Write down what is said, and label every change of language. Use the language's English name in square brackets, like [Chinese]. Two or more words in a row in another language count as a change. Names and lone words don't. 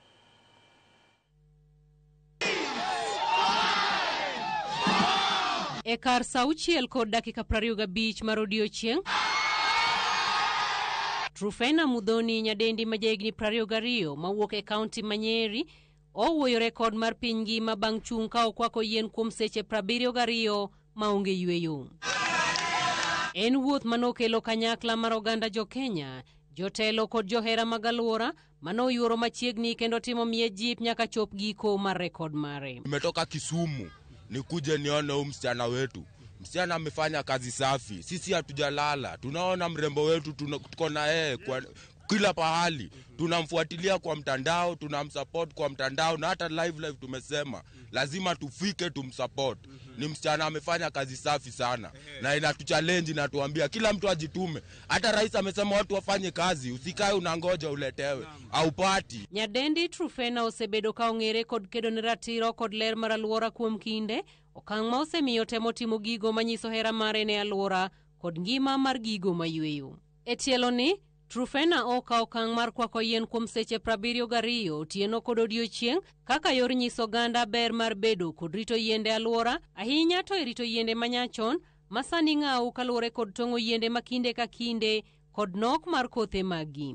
[Luo (Kenya and Tanzania)] E kar saa 6 kod dakika 25 mar odiechieng', Truphena Muthoni nyadendi ma jahigni 22 mawuok e kaunti ma Nyeri owuoyo rekod mar piny ngima bang' chung' ka okwako yien kuom seche 72 maonge yweyo. En wuoth manokelo kanyakla mar oganda jo Kenya, jotelo kod johera mag alwora manoyuoro machiegni kendo timo miye jip nyaka chop giko mar rekod mare. [Swahili] Nimetoka Kisumu nikuje nione huyu msichana wetu. Msichana amefanya kazi safi. Sisi hatujalala. Tunaona mrembo wetu, tuko na yeye kwa kila pahali. Tunamfuatilia kwa mtandao, tunamsupport kwa mtandao, na hata live tumesema lazima tufike tumsupport. Ni msichana amefanya kazi safi sana. Na inatuchallenge na tuambia kila mtu ajitume. Hata rais amesema watu wafanye kazi, usikae unangoja uletewe au pati. [Luo (Kenya and Tanzania)] Nyadendi Truphena osebedo ka ong'ere kod kedo ne ratiro kod ler mar alwora kuom kinde, okang' ma osemiyo temo timo gigo manyiso hera mare ne alwora kod ngima mar gigo mayweyo. E tielo ni, Truphena okawo okang' mar kwako yien kuom seche 72 otieno kod odiechieng' kaka yor nyiso oganda ber mar bedo kod rito yiende alwora, ahinya to e rito yiende manyachon masani ng'aw kaluwore kod tong'o yiende makinde ka kinde kod nok mar kothe magi.